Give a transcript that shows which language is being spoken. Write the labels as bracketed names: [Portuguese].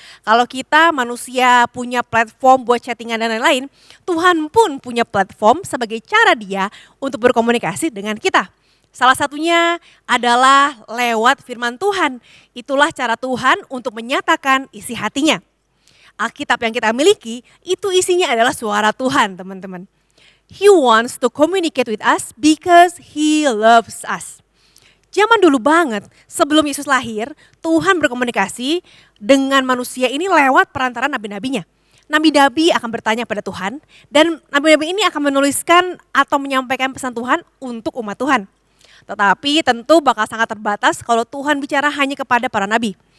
[Indonesian] Kalau kita manusia punya platform buat chattingan dan lain-lain, Tuhan pun punya platform sebagai cara dia untuk berkomunikasi dengan kita. Salah satunya adalah lewat firman Tuhan. Itulah cara Tuhan untuk menyatakan isi hatinya. Alkitab yang kita miliki itu isinya adalah suara Tuhan, teman-teman. [English] He wants to communicate with us because He loves us. [Indonesian] Zaman dulu banget, sebelum Yesus lahir, Tuhan berkomunikasi dengan manusia ini lewat perantara nabi-nabinya. Nabi-nabi akan bertanya pada Tuhan dan nabi-nabi ini akan menuliskan atau menyampaikan pesan Tuhan untuk umat Tuhan. Tetapi tentu bakal sangat terbatas kalau Tuhan bicara hanya kepada para nabi.